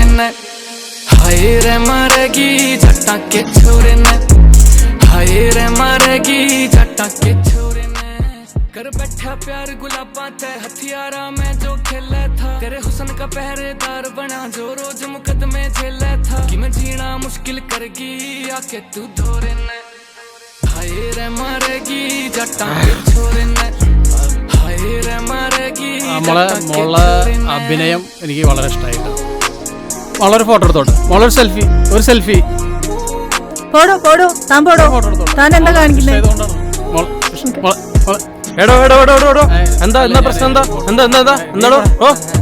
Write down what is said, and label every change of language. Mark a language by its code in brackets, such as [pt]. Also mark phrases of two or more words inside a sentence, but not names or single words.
[bgc] ने हाय रे मारेगी जट्टा के छोरे ने हाय रे मारेगी जट्टा के छोरे ने कर बैठा प्यार गुलाबा ते हथियारा में जो खेला था तेरे हुस्न का पहरेदार बना जो रोज मुकदमे झेला था कि मैं जीना मुश्किल करगी आके तू धोरे ने हाय रे मारेगी जट्टा के छोरे ने हाय रे मारेगी [ml] മോളെ അഭിനയം എനിക്ക് വളരെ ഇഷ്ടമായിട്ട്. വളരെ ഫോട്ടോ എടുത്തോട്ടെ. മോളൊരു സെൽഫി. പോടോ താൻ എന്താ കാണിക്കുന്നത്? എടോ എന്താ പ്രശ്നം?